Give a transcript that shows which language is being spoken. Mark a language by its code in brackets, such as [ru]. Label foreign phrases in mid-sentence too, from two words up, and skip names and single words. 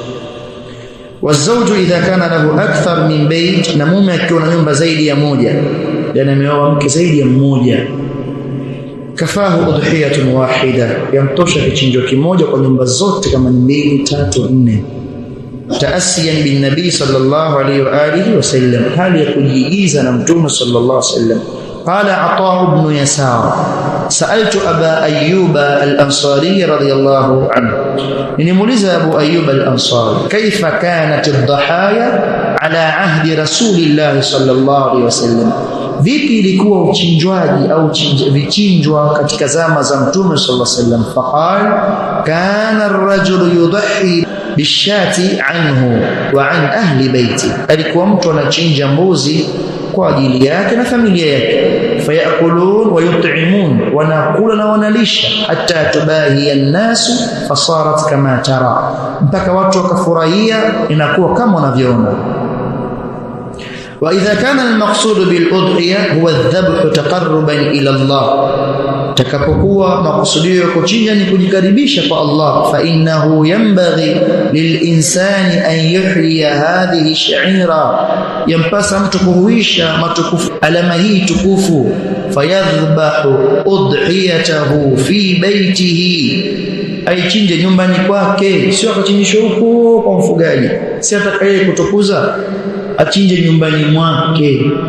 [ar] والزوج إذا كان له أكثر من بيت, [sw] na mume akiwa na nyumba zaidi ya moja, yani ameoa mke zaidi ya mmoja, [ar] كفته أضحية واحدة, [sw] yamtosha kichinjo kimoja kwa nyumba zote, kama 2, 3, 4. [ar] تأسيا بالنبي صلى الله عليه وآله وسلم, [sw] hali ya kujiigiza na mtume [ar] صلى الله عليه وسلم. قال عطاء بن يسار سألت أبا أيوب الأنصاري رضي الله عنه, nimuuliza Abu Ayyub al-Ansari, كيف كانت الضحايا على عهد رسول الله صلى الله عليه وسلم, [sw] vipi ilikuwa uchinjwaji au vichinjwa katika zama za mtume sallallahu alayhi wasallam? [ar] فقال كان الرجل يضحي بالشاة عنه وعن أهل بيته, [sw] alikuwa mtu anachinja mbuzi kwa ajili yake na familia yake. [ar] فيأكلون ويطعمون, [sw] wanakula na wanalisha, [ar] حتى تباهى الناس فصارت كما ترى, [sw] mpaka watu wakafurahia, inakuwa kama wanavyoona. [ar] وإذا كان المقصود بالأضحية هو الذبح تقربا إلى الله, [sw] takapokuwa makusudio ya kuchinja ni kujikaribisha kwa Allah, [ar] فإنه ينبغي للإنسان أن يحيي هذه الشعيرة, [sw] yampasa mtu kuhuisha matukufu alama hii tukufu, [ar] فيذبح أضحيته في بيته, [sw] aichinje nyumbani kwake, sio akachinjisha huko kwa mfugaji, si atakaye kutukuza, achinje nyumbani mwake.